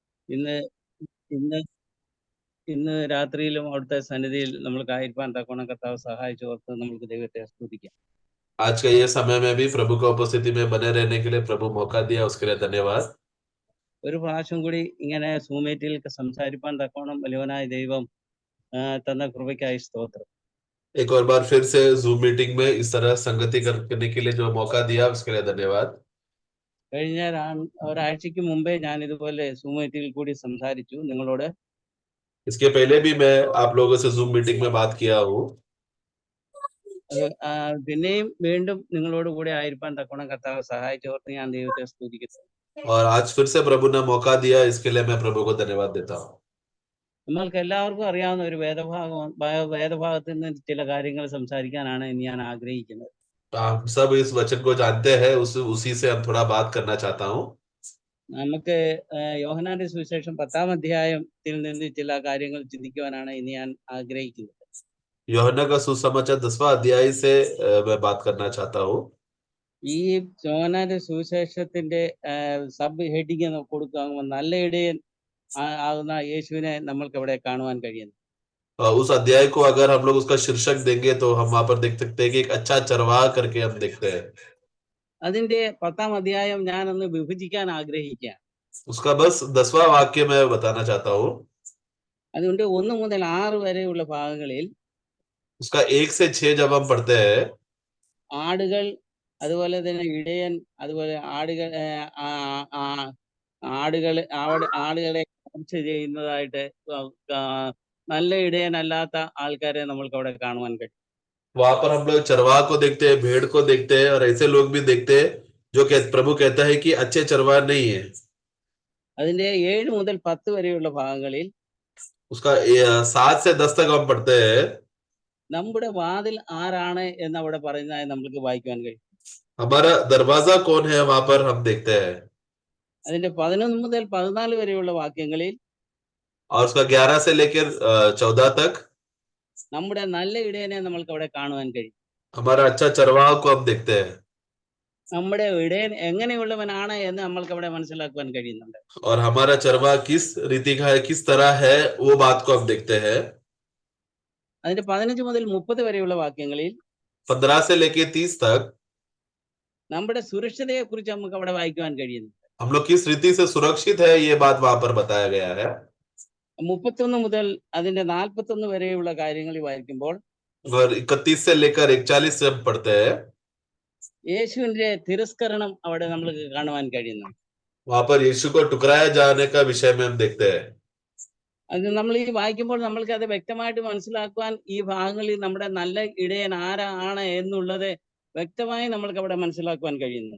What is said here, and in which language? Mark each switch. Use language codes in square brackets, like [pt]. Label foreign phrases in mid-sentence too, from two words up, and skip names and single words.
[ml] ഇന്ന് ഇന്ന് ഇന്ന് രാത്രിയിലും അവിടുത്തെ സന്നിധിയിൽ നമ്മൾക്കായിരിക്കാൻ തക്കവണ്ണം കർത്താവ് സഹായിച്ചോർത്ത് നമുക്ക് ദൈവത്തെ സ്തുതിക്കാം. [hi] आज के ये समय में भी प्रभु की उपस्थिति में बने रहने के लिए प्रभु मौका दिया, उसके लिए धन्यवाद। [ml] ഒരു പ്രാവശ്യം കൂടി ഇങ്ങനെ സൂം മീറ്റിൽ സംസാരിപ്പാൻ തക്കവണ്ണം വലിയവനായ ദൈവം തന്ന കൃപയ്ക്കായി സ്തോത്രം. [hi] एक और बार फिर से जूम मीटिंग में इस तरह संगति करने के लिए जो मौका दिया उसके लिए धन्यवाद। [ml] കഴിഞ്ഞ ഒരാഴ്ചയ്ക്ക് മുമ്പേ ഞാൻ ഇതുപോലെ സൂം മീറ്റിൽ കൂടി സംസാരിച്ചു നിങ്ങളോട്. [hi] इसके पहले भी मैं आप लोगों से जूम मीटिंग में बात किया हूँ। [ml] പിന്നെയും വീണ്ടും നിങ്ങളോട് കൂടെ ആയിരിക്കാൻ തക്കവണ്ണം കർത്താവ് സഹായിച്ചോർത്ത് ഞാൻ ദൈവത്തെ സ്തുതിക്കുന്നു. [hi] और आज फिर से प्रभु ने मौका दिया, इसके लिए मैं प्रभु को धन्यवाद देता हूँ। [ml] നമ്മൾക്ക് എല്ലാവർക്കും അറിയാവുന്ന ഒരു വേദഭാഗത്തിൽ നിന്ന് ചില കാര്യങ്ങൾ സംസാരിക്കാനാണ് ഇനി ഞാൻ ആഗ്രഹിക്കുന്നത്. [hi] हम सब इस वचन को जानते हैं, उसी से हम थोड़ा बात करना चाहता हूँ। [ml] നമുക്ക് യോഹന്നാന്റെ സുവിശേഷം 10-ാം അധ്യായത്തിൽ നിന്ന് ചില കാര്യങ്ങൾ ചിന്തിക്കുവാനാണ് ഇനി ഞാൻ ആഗ്രഹിക്കുന്നത്. [hi] യോഹന്നാ का सुसमाचार 10वां अध्याय से मैं बात करना चाहता हूँ। [ml] ഈ യോഹന്നാന്റെ സുവിശേഷത്തിന്റെ [en] sub heading [ml] കൊടുക്കുക നല്ല ഇടയൻ ആകുന്ന യേശുവിനെ നമ്മൾക്ക് അവിടെ കാണുവാൻ കഴിയുന്നു. [hi] उस अध्याय को अगर हम लोग उसका शीर्षक देंगे तो हम वहां पर देख सकते हैं कि एक अच्छा चरवाहा करके हम देखते हैं। [ml] അതിന്റെ 10-ാം അധ്യായം ഞാൻ ഒന്ന് വിഭജിക്കാൻ ആഗ്രഹിക്കുക. [hi] उसका बस 10वां वाक्य मैं बताना चाहता हूँ। [ml] അതുകൊണ്ട് 1 മുതൽ 6 വരെയുള്ള ഭാഗങ്ങളിൽ [hi] उसका 1 से 6 जब हम पढ़ते हैं, [ml] ആടുകൾ അതുപോലെ തന്നെ ഇടയൻ അതുപോലെ ആടുകളെ കവർച്ച ചെയ്യുന്നതായിട്ട് നല്ല ഇടയനല്ലാത്ത ആൾക്കാരെ നമ്മൾക്ക് അവിടെ കാണുവാൻ കഴിയും. [hi] वहां पर हम लोग चरवाहा को देखते हैं, भेड़ को देखते हैं, और ऐसे लोग भी देखते हैं जो प्रभु कहता है कि अच्छे चरवाहा नहीं है। [ml] അതിന്റെ 7 മുതൽ 10 വരെയുള്ള ഭാഗങ്ങളിൽ [hi] उसका 7 से 10 तक हम पढ़ते हैं। [ml] നമ്മുടെ വാതിൽ ആരാണ് എന്ന് അവിടെ പറയുന്നതായി നമുക്ക് വായിക്കാൻ കഴിയും. [hi] हमारा दरवाजा कौन है वहां पर हम देखते हैं। [ml] അതിന്റെ 11 മുതൽ 14 വരെയുള്ള വാക്യങ്ങളിൽ [hi] और उसका 11 से लेकर 14 तक [ml] നമ്മുടെ നല്ല ഇടയനെ നമ്മൾക്ക് അവിടെ കാണുവാൻ കഴിയും. [hi] हमारा अच्छा चरवाहा को हम देखते हैं। [ml] നമ്മുടെ ഇടയൻ എങ്ങനെയുള്ളവനാണ് എന്ന് നമ്മൾക്ക് അവിടെ മനസ്സിലാക്കുവാൻ കഴിയുന്നുണ്ട്. [hi] और हमारा चरवाहा किस रीति का है, किस तरह है, वो बात को हम देखते हैं। [ml] അതിന്റെ 15 മുതൽ 30 വരെയുള്ള വാക്യങ്ങളിൽ [hi] 15 से लेके 30 तक [ml] നമ്മുടെ സുരക്ഷതയെ കുറിച്ച് നമുക്ക് അവിടെ വായിക്കുവാൻ കഴിയുന്നു. [hi] हम लोग किस रीति से सुरक्षित है ये बात वहां पर बताया गया है। [ml] 31 മുതൽ അതിന്റെ 41 വരെയുള്ള കാര്യങ്ങളിൽ വായിക്കുമ്പോൾ [hi] और 31 से लेकर 41 से हम पढ़ते हैं, [ml] യേശുവിന്റെ തിരസ്കരണം അവിടെ നമ്മൾക്ക് കാണുവാൻ കഴിയുന്നു. [hi] वहां पर यीशु को ठुकराया जाने का विषय में हम देखते हैं। [ml] അത് നമ്മൾ ഈ വായിക്കുമ്പോൾ നമ്മൾക്ക് അത് വ്യക്തമായിട്ട് മനസ്സിലാക്കുവാൻ ഈ ഭാഗങ്ങളിൽ നമ്മുടെ നല്ല ഇടയൻ ആരാണ് എന്നുള്ളത് വ്യക്തമായി നമ്മൾക്ക് അവിടെ മനസ്സിലാക്കുവാൻ കഴിയുന്നു.